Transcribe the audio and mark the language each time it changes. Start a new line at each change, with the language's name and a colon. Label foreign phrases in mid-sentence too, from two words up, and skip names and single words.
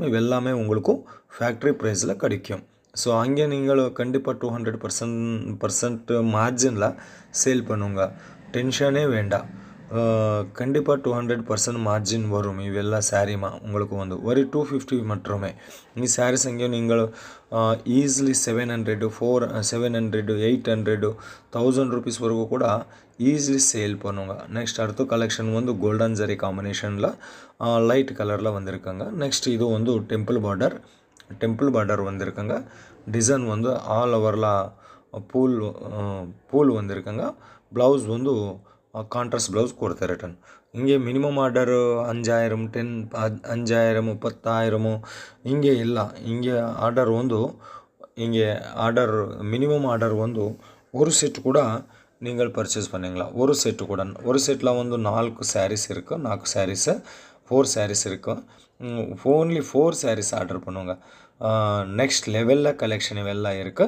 Tamil: இவெல்லாமே உங்களுக்கும்
English: factory price
Tamil: கிடைக்கும். ஸோ அங்கே நீங்கள் கண்டிப்பாக 200% மார்ஜினில் சேல் பண்ணுங்க, டென்ஷனே வேண்டாம். கண்டிப்பாக 200% மார்ஜின் வரும். இவெல்லாம் சாரீமா உங்களுக்கு வந்து ஒரு 250 மாத்திரமே.
Kannada: ಈ ಸ್ಯಾರೀಸ್ ಹಂಗೆ ನೀವು ಈಸಿಲಿ 700, 800, 1000 ರುಪೀಸ್ವರೆಗೂ ಕೂಡ
Tamil: ஈஸிலி சேல் பண்ணுங்க. நெக்ஸ்ட் அடுத்த கலெக்ஷன் வந்து
English: golden jari combination light colour
Tamil: வந்திருக்காங்க. நெக்ஸ்ட் இது வந்து
English: temple border
Tamil: வந்திருக்காங்க. டிசைன் வந்து
English: all over
Tamil: பூல் வந்திருக்காங்க. ப்ளவுஸ் வந்து
English: contrast blouse
Kannada: ಕೊಡ್ತಾರೆ ರಿಟರ್ನ್. ಹಿಂಗೆ
English: minimum order
Kannada: 5000, 5000, 30,000 ಹಿಂಗೆ ಇಲ್ಲ.
English: minimum order
Tamil: வந்து ஒரு செட் கூட நீங்கள் பர்ச்சேஸ் பண்ணிங்களா. ஒரு செட்டில் வந்து 4 சாரீஸ் இருக்குது. 4 சாரீஸு 4 சாரீஸ் இருக்குது.
English: only 4 sarees order
Tamil: பண்ணுங்க.
English: next level
Tamil: கலெக்ஷன் இவெல்லாம் இருக்குது.